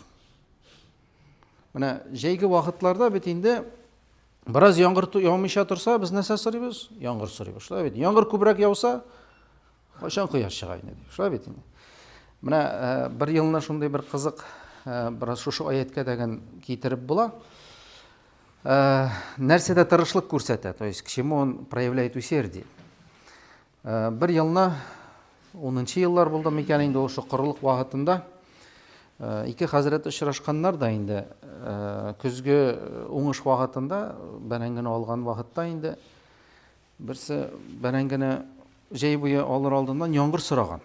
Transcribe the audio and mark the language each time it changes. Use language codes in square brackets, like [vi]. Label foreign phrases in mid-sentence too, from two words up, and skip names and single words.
[tt] Менә җәйге вакытларда бит инде бераз яңгыр яумыйча торса, без нәрсә сорыйбыз? Яңгыр сорыйбыз. Шулай бит. Яңгыр күбрәк яуса, кайчан кояш чыга инде. Шулай бит инде. Менә бер елна шундый бер кызык, бераз шушы аятка дәгән китереп була. Нәрсәдә тырышлык күрсәтә, [ru] то есть к чему он проявляет усердие. [tt] Бер елна 10-нчы еллар булды микән инде ошо корылык вакытында ике хәзрәт очрашканнар да инде көзгө уңыш вакытында бәрәңгене алган вакытта инде берсе бәрәңгене җәй буе алыр алдыннан яңгыр сораган.